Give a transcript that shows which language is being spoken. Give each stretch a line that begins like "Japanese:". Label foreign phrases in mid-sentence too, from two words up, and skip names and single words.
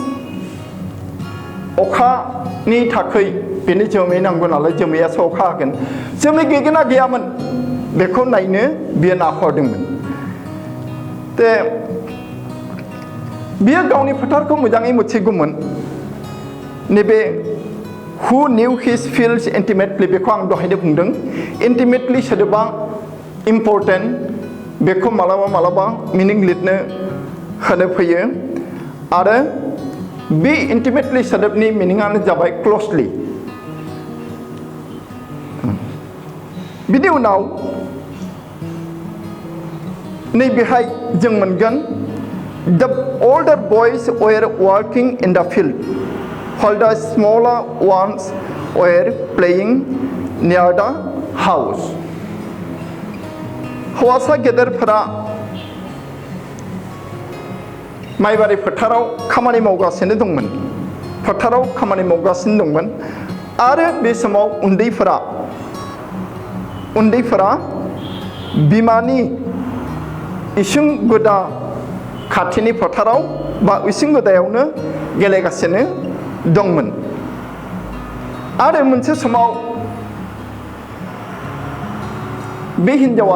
Bodo: अखानि थाखै बेनो जोमै नांगौ नालाय जोमैयासो अखा हागोन जोमै गैगोना गैयामोन बेखौ नायनो बियो नाहरदोंमोन ते बियो गावनि फोथारखौ मोजाङै मिथिगौमोन नैबे
English: who knew his fields intimately
Bodo: बेखौ आं दहायनो बुंदों intimately सोदोबा important बेखौ मालाबा मालाबा मिनिं लिरनो होनो फैयो आरो बे intimately सोदोबनि मिनिङानो जाबाय closely बिनि उनाव नैबेहाय जों मोनगोन
English: the older boys were working in the field while the smaller ones were playing near the house
Bodo: हौवासा गेदेरफोरा माइबारि फोथाराव खामानि मावगासिनो दंमोन फोथाराव खामानि मावगासिनो दंमोन आरो बे समाव उन्दैफोरा बिमानि इसिं गुदा खाथिनि फोथाराव बा इसिं गुदायावनो गेलेगासिनो दंमोन आरो मोनसे समाव बे हिनजावा